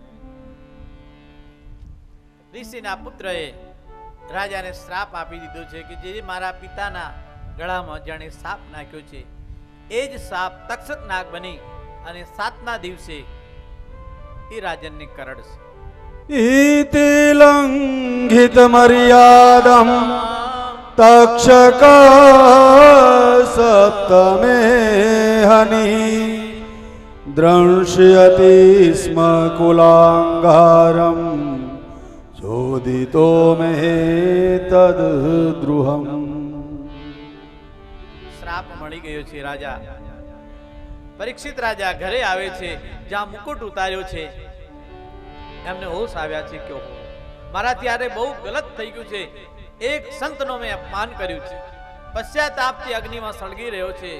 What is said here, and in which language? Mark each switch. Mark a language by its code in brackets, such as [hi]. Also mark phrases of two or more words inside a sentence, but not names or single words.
[gu] ઋષિના પુત્રએ રાજાને શ્રાપ આપી દીધો છે કે જે મારા પિતાના ગળામાં જાણે સાપ નાખ્યો છે એ જ સાપ તક્ષક નાગ બની અને 7ના દિવસે એ રાજનને કરડશે. [sa] इति लंघित मर्यादं तक्षक सप्तमे हनि द्रंशयति स्म कुलांगारं चोदितो मे तद्द्रुहम्। [gu] શ્રાપ મળી ગયો છે રાજા. પરીક્ષિત રાજા ઘરે આવે છે, જ્યાં મુકુટ ઉતાર્યો છે. એમને હોશ આવ્યા છે કે મારા ત્યારે બહુ ગલત થઈ ગયું છે. એક સંતનો મેં અપમાન કર્યું છે. પશ્ચાતાપથી અગ્નિમાં સળગી રહ્યો છે.